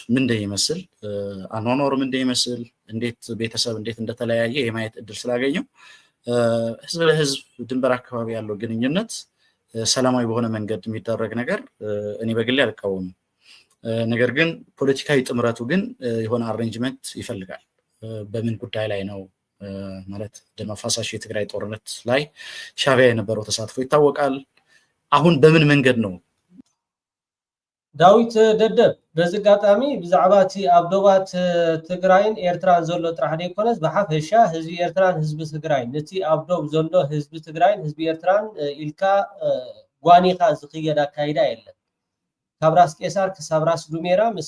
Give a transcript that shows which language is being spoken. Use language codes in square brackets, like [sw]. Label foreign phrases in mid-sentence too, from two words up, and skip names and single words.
[am] ምን እንደሚመስል አኗኗሩ ምን እንደሚመስል እንዴት ቤተሰብ እንዴት እንደተለያየ የማየት እድል ስላገኘው ህዝብ ለህዝብ ድንበር አካባቢ ያለው ግንኙነት ሰላማዊ በሆነ መንገድ የሚደረግ ነገር እኔ በግሌ አልቃወምም ነገር ግን ፖለቲካዊ ጥምረቱ ግን የሆነ አሬንጅመንት ይፈልጋል በምን ጉዳይ ላይ ነው ማለት ደም አፋሳሽ የትግራይ ጦርነት ላይ ሻዕቢያ የነበረው ተሳትፎ ይታወቃል አሁን በምን መንገድ ነው [ti] ዳዊት ደደብ በዝጋጣሚ ብዛዕባቲ ኣብዶባት ትግራይን ኤርትራን ዘሎ ጥራሕ ደይኮነስ በሓፈሻ ህዝቢ ኤርትራን ህዝቢ ትግራይን ነቲ ኣብዶብ ዘሎ ህዝቢ ትግራይን ህዝቢ ኤርትራን ኢልካ ጓኒኻ ዝኽየድ ኣካይዳ የለን ካብ ራስ ቄሳር ክሳብ ራስ ዱሜራ ምስ